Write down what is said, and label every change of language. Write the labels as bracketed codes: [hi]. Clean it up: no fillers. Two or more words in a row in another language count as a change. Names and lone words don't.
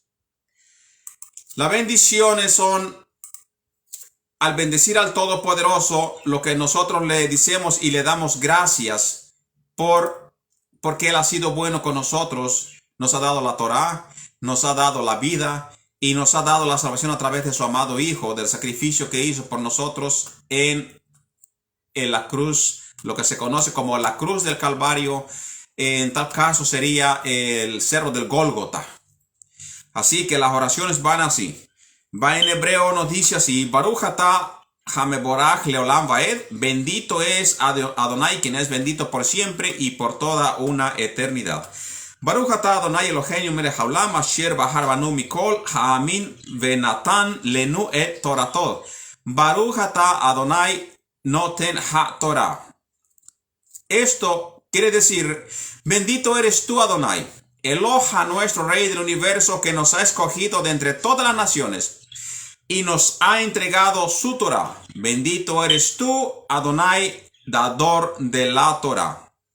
[es] Las bendiciones son, al bendecir al Todopoderoso, lo que nosotros le decimos y le damos gracias porque Él ha sido bueno con nosotros, nos ha dado la Torá, nos ha dado la vida y nos ha dado la salvación a través de su amado Hijo, del sacrificio que hizo por nosotros en la cruz, lo que se conoce como la cruz del Calvario. En tal caso sería el cerro del Gólgota. Así que las oraciones van así. Va en hebreo, nos dice así: [he] ברוך אתה המבורך לעולם ועד. [es] Bendito es Adonai, quien es bendito por siempre y por toda una eternidad. [he] ברוך אתה אדוני אלוהינו מלך העולם אשר בחר בנו מכל העמים ונתן לנו את תורתו. ברוך אתה אדוני נותן התורה. [es] Esto quiere decir: bendito eres tú, Adonai, Eloha, nuestro Rey del universo, que nos ha escogido de entre todas las naciones y nos ha entregado su Torah. Bendito eres tú, Adonai, dador de la Torah.